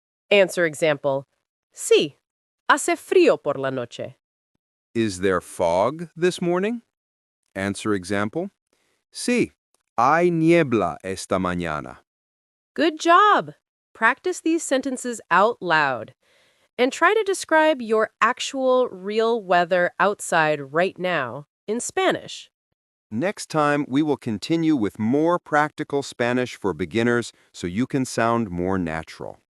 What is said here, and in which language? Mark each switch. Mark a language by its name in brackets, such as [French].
[Spanish] Answer example, sí, hace frío por la noche. [English] Is there fog this morning? [Spanish] Answer example, sí, hay niebla esta mañana. [English] Good job! Practice these sentences out loud. And try to describe your actual real weather outside right now in Spanish. Next time, we will continue with more practical Spanish for beginners so you can sound more natural.